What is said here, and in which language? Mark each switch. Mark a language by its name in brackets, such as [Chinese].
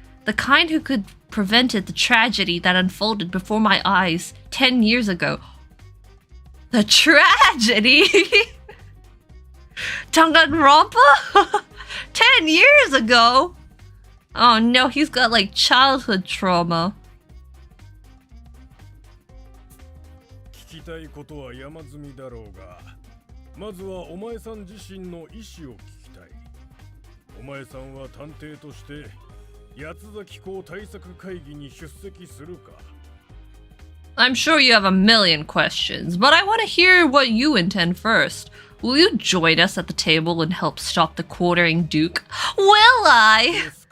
[English] The kind who could prevented the tragedy that unfolded before my eyes 10 years ago. The tragedy? Danganronpa? 10 years ago? Oh no, he's got like childhood trauma. [Japanese] 聞きたいことは山積みだろうが、まずはお前さん自身の意思を聞きたい。お前さんは探偵として八崎港対策会議に出席するか? [English] I'm sure you have a million questions, but I want to hear what you intend first. Will you join us at the table and help stop the Quartering Duke? Will I?